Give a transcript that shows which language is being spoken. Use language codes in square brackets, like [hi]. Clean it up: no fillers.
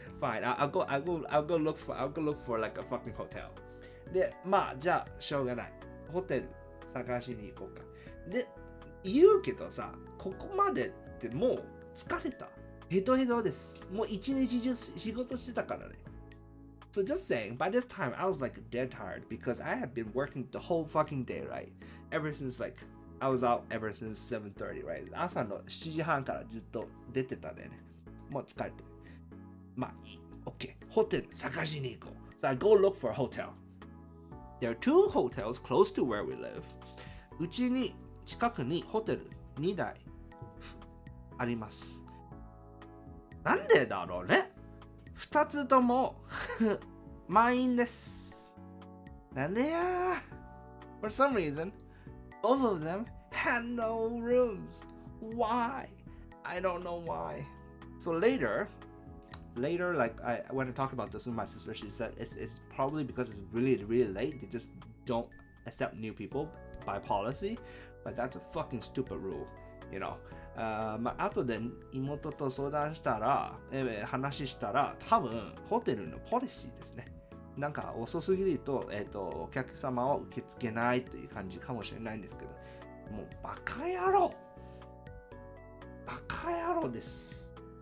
[en] I'll go look for like a fucking hotel. [ja] で、まあじゃあしょうがない。ホテル探しに行こうか。で、言うけどさ、ここまでってもう疲れた。ヘトヘトです。もう一日中仕事してたからね。 [en] So just saying, by this time I was like dead tired because I had been working the whole fucking day, right? Ever since like I was out ever since 7:30, right? [ja] 朝の7時半からずっと出てたんだよね。もう疲れてる。まあいい。OK。ホテル探しに行こう。 [en] So I go look for a hotel. There are 2 hotels close to where we live. [ja] うちに近くにホテル2台あります。なんでだろうね。2つとも満員です。なんでや [en] For some reason, both of them had no rooms. Why? I don't know why. So later, like when I talked about this with my sister, she said it's probably because it's really late. They just don't accept new people by policy. But that's a fucking stupid rule, you know. [ja] まあ後で妹と相談したら、話したら、多分ホテルのポリシーですね。なんか遅すぎると、お客様を受け付けないという感じかもしれないんですけど、もうバカ野郎です。